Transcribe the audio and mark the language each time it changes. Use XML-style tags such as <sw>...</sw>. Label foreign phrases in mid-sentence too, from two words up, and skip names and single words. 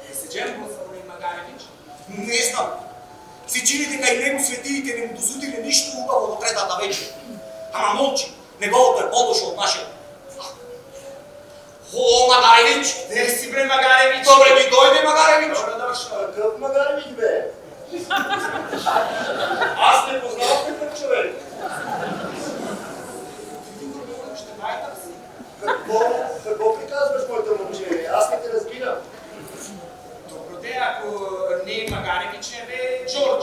<mk>Джембо Савлин Магаревич? Не знам. Си чини дека и него светиите не му досудиле ништо убаво во третата вечер. Ама молчи, неговото е подошо од нашето. О, Магаревич! Де си бре Магаревич? Добре ми дојде, Магаревич!</mk> <bg>Добре дошъл. Какъв Магаревич бе? Аз не познавам такъв човек. Ще байтам си. Какво приказваш, моята момче? Аз не те разбирам. Добро де, ако не е Магаревич, е бе Джордже.</bg>